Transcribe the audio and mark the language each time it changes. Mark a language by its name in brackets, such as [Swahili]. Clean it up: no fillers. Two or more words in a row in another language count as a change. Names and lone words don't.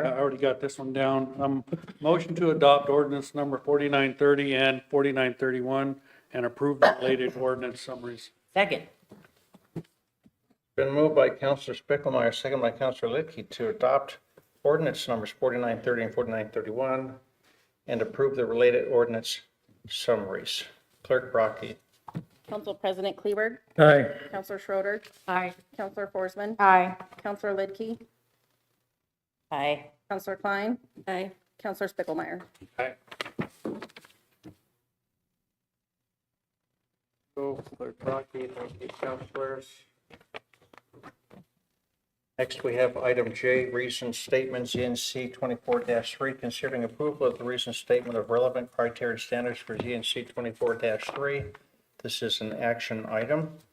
[English] already got this one down. Motion to adopt ordinance number 4930 and 4931 and approve the related ordinance summaries. Second. Been moved by Councilor Spiegelmeier, second by Councilor Litkey to adopt ordinance numbers 4930 and 4931 and approve the related ordinance summaries. Clerk Brockey. Council President Kleberg. Aye. Councilor Schroeder. Aye. Councilor Forsman. Aye. Councilor Lidkey. Aye. Councilor Klein. Aye. Councilor Spiegelmeier. Aye. Clerk Brockey, thank you, councilors. Next, we have item J, reason statements ZNC 24-3, considering approval of the reason statement of relevant criteria and standards for ZNC 24-3. This is an action item.